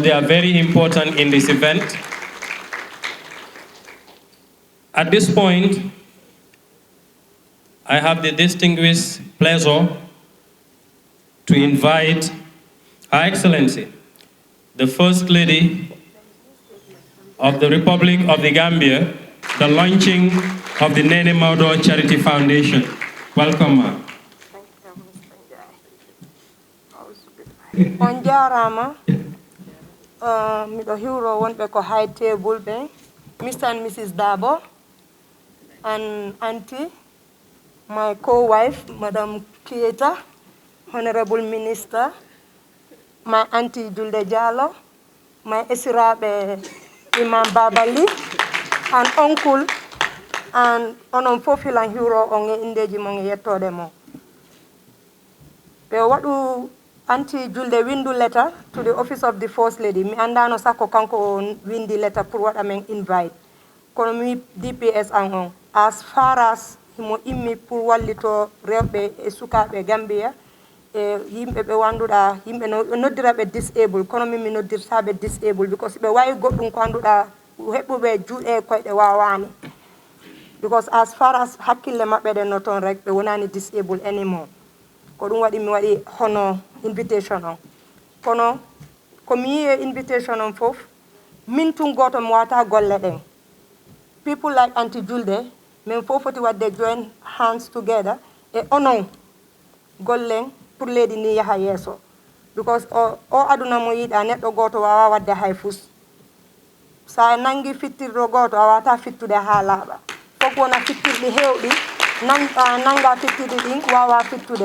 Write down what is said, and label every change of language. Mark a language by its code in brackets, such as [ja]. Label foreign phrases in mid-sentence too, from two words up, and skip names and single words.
[en] They are very important in this event. At this point, I have the distinguished pleasure to invite Her Excellency, the First Lady of the Republic of the Gambia, the launching of the Neneh Mawdo Charity Foundation. Welcome, ma'am. [ff] On jarama miɗo hiwro wonɓe ko [en] high table [ff] ɓe, [en] Mr. and Mrs. Dabo, and auntie, my co-wife, Madam Kieta, Honorable Minister, my auntie Julde Diallo, [ff] my esiraɓe Imam Babali, [en] and uncle, and [ff] onon fof hilan hiwro on e indeji mon e yettode mo. Ɓe waɗu Auntie Julde windu [en] letter to the office of the First Lady. [ff] Mi andano sako kanko windi letter pour waɗa men invite. Kono mi DPS an on. [en] As far as [ff] himo immi pour wallito rewɓe e sukaɓe Gambia, e yimɓe ɓe wanduɗa, yimɓe noddira ɓe disabled, kono min mi noddirtaɓe disabled, because ɓe wawi goɗɗum ko anduɗa heɓuɓe juuɗe koyɗe wawani. [en] Because as far as [ff] hakkille maɓɓe ɗen no toon rek, ɓe wonani [en] disabled anymore. [ff] Ko ɗum waɗi mi waɗi hono invitation on. Kono ko mi yi invitation on fof, min tun goto mi wata golle ɗen. [en] People like Auntie Julde, [ff] min fof foti wadde [en] join hands together [ff] e onon gollen pour leydi ni yaha yeeso. Because o aduna mo yiɗa neɗɗo goto wawa wadde hay fus. Sa nangi fittirɗo goto a wata fittude ha laaɓa. Fof wona fittirɗi hewɗi, nanga fittirɗi ɗin wawa fittude.